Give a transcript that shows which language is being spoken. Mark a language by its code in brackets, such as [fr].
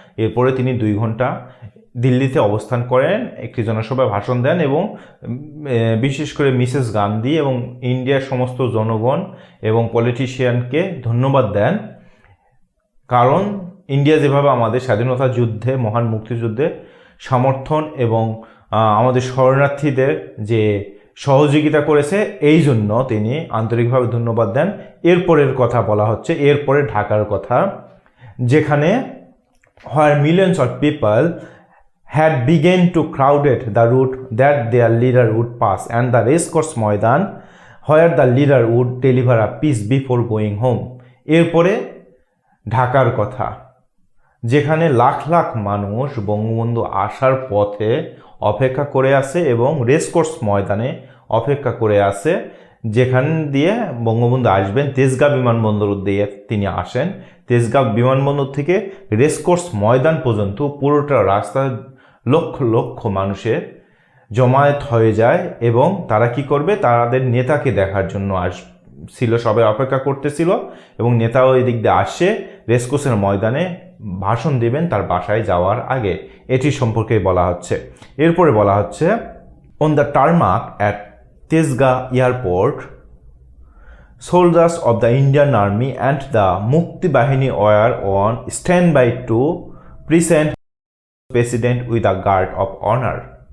[bn] এরপরে তিনি 2 ঘন্টা দিল্লিতে অবস্থান করেন, একটি জনসভায় ভাষণ দেন এবং বিশেষ করে মিসেস গান্ধী এবং ইন্ডিয়ার সমস্ত জনগণ এবং পলিটিশিয়ানকে ধন্যবাদ দেন। কারণ ইন্ডিয়া যেভাবে আমাদের স্বাধীনতা যুদ্ধে, মহান মুক্তিযুদ্ধে সমর্থন এবং আমাদের শরণার্থীদের যে সহযোগিতা করেছে, এই জন্য তিনি আন্তরিকভাবে ধন্যবাদ দেন। এরপরের কথা বলা হচ্ছে, এরপরে ঢাকার কথা, যেখানে [en] where millions of people had begun to crowded the route that their leader would pass and the racecourse maidan where the leader would deliver a speech before going home. [bn] এরপরে ঢাকার কথা, যেখানে লাখ লাখ মানুষ বঙ্গবন্ধু আসার পথে অপেক্ষা করে আছে এবং রেসকোর্স ময়দানে অপেক্ষা করে আছে, যেখান দিয়ে বঙ্গবন্ধু আসবেন। তেজগাঁ বিমানবন্দর দিয়ে তিনি আসেন। তেজগাঁ বিমানবন্দর থেকে রেসকোর্স ময়দান পর্যন্ত পুরোটা রাস্তা লক্ষ লক্ষ মানুষের জমায়েত হয়ে যায় এবং তারা কি করবে, তাদের নেতাকে দেখার জন্য ছিল, সবাই অপেক্ষা করতেছিল এবং নেতাও এদিক দিয়ে আসে রেসকোর্সের ময়দানে ভাষণ দেবেন তার বাসায় যাওয়ার আগে। এটি সম্পর্কে বলা হচ্ছে। এরপরে বলা হচ্ছে [en] On the tarmac at Tejgaon airport soldiers of the Indian Army and the Mukti Bahini were on standby to present President with a guard of honor.